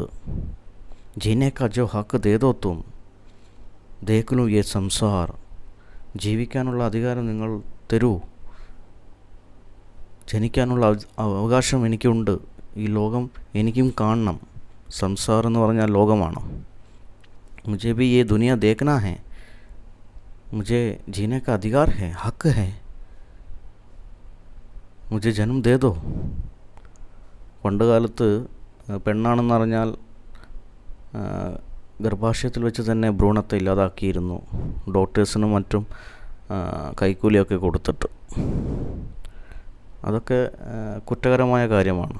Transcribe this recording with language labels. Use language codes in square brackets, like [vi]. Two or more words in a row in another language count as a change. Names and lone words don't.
[hi] जीने का जो हक़ दे दो तुम देख लूँ ये संसार, [ml] ജീവിക്കാനുള്ള അധികാരം നിങ്ങൾ തരൂ, ജനിക്കാനുള്ള അവകാശം എനിക്കുണ്ട്, ഈ ലോകം എനിക്കും കാണണം. സംസാർ എന്ന് പറഞ്ഞാൽ ലോകമാണ്. [hi] मुझे भी ये दुनिया देखना है, मुझे जीने का अधिकार है, हक है, मुझे जन्म दे दो. [ml] പണ്ട് കാലത്ത് പെണ്ണാണെന്നറിഞ്ഞാൽ ഗർഭാശയത്തിൽ വെച്ച് തന്നെ ഭ്രൂണത്തെ ഇല്ലാതാക്കിയിരുന്നു, ഡോക്ടേഴ്സിനും മറ്റും കൈക്കൂലിയൊക്കെ കൊടുത്തിട്ട്. അതൊക്കെ കുറ്റകരമായ കാര്യമാണ്.